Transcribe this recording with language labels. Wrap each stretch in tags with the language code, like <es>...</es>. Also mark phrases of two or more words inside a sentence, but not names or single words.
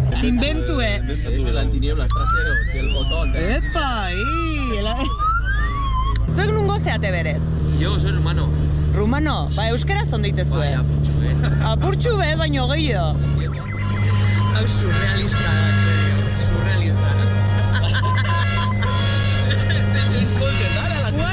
<es>Inventue. Es el antinieblas trasero, si el botón.</es> <eu>Epa, Zuek nungo zeate berez?</eu> <es>Yo soy rumano. Rumano?</es> <eu>Ba, euskaraz ondo itezue. Bai, apurtxu, Apurtxu, baino gehiago. Hau surrealista da, serio. Surrealista.</eu> <es>Este es escolte, dale a la señora.</es>